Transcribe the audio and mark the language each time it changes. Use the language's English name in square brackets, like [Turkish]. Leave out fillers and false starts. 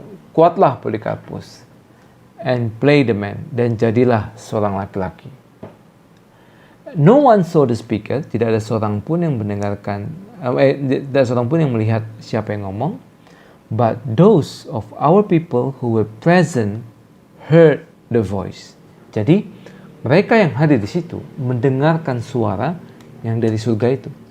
[Indonesian] Kuatlah Polycarpus, [English] and play the man, [Indonesian] dan jadilah seorang laki-laki. [English] No one saw the speaker, [Indonesian] tidak ada seorang pun yang mendengarkan, tidak ada seorang pun yang melihat siapa yang ngomong. [English] But those of our people who were present heard the voice. [Indonesian] Jadi mereka yang hadir di situ mendengarkan suara yang dari surga itu.